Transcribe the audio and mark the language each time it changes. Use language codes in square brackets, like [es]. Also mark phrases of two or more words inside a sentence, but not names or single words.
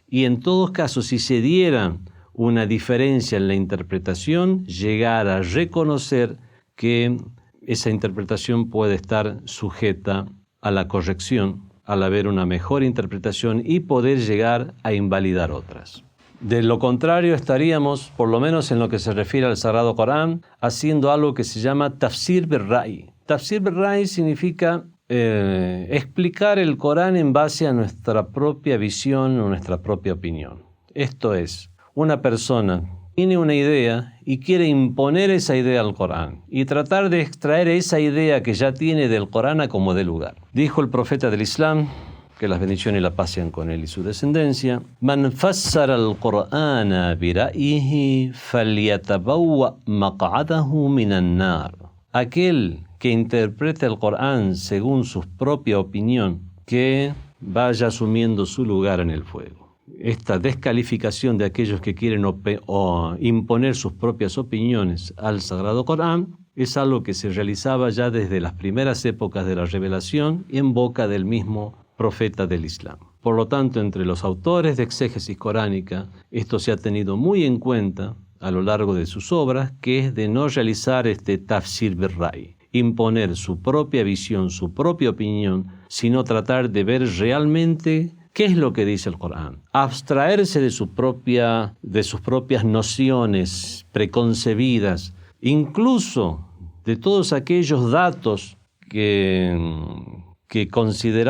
[es] Y en todos casos, si se diera una diferencia en la interpretación, llegar a reconocer que esa interpretación puede estar sujeta a la corrección, al haber una mejor interpretación y poder llegar a invalidar otras. De lo contrario, estaríamos, por lo menos en lo que se refiere al Sagrado Corán, haciendo algo que se llama [ar] تفسير بالرأي. تفسير بالرأي [es] significa explicar el Corán en base a nuestra propia visión o nuestra propia opinión. Esto es, una persona tiene una idea y quiere imponer esa idea al Corán y tratar de extraer esa idea que ya tiene del Corán a como dé lugar. Dijo el profeta del Islam, que las bendiciones y la paz sean con él y su descendencia: [ar] من فسر القرآن برأيه فليتبوأ مقعده من النار. [es] Aquel que interprete el Corán según su propia opinión, que vaya asumiendo su lugar en el fuego. Esta descalificación de aquellos que quieren imponer sus propias opiniones al Sagrado Corán es algo que se realizaba ya desde las primeras épocas de la revelación y en boca del mismo profeta del Islam. Por lo tanto, entre los autores de exégesis coránica, esto se ha tenido muy en cuenta a lo largo de sus obras, que es de no realizar este [ar] تفسير بالرأي, [es] imponer su propia visión, su propia opinión, sino tratar de ver realmente qué es lo que dice el Corán. Abstraerse de sus propias nociones preconcebidas, incluso de todos aquellos datos que consideraba